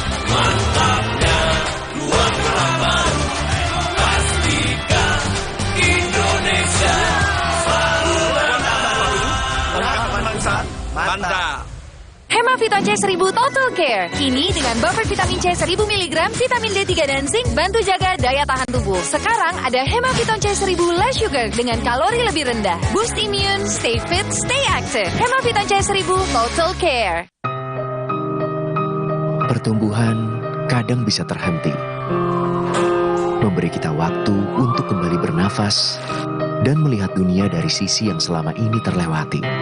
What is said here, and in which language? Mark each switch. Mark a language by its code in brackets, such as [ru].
[id] Mantapnya dua harapan, pastikan Indonesia selalu menang. Lengkap mantap. Hemaviton C1000 Total Care. Kini dengan buffer vitamin C 1000 mg, vitamin D3 dan zinc bantu jaga daya tahan tubuh. Sekarang ada Hemaviton C1000 Less Sugar dengan kalori lebih rendah. [en] Boost immune, stay fit, stay active. Hemaviton C1000 Total Care. [id] Pertumbuhan kadang bisa terhenti, memberi kita waktu untuk kembali bernafas dan melihat dunia dari sisi yang selama ini terlewati.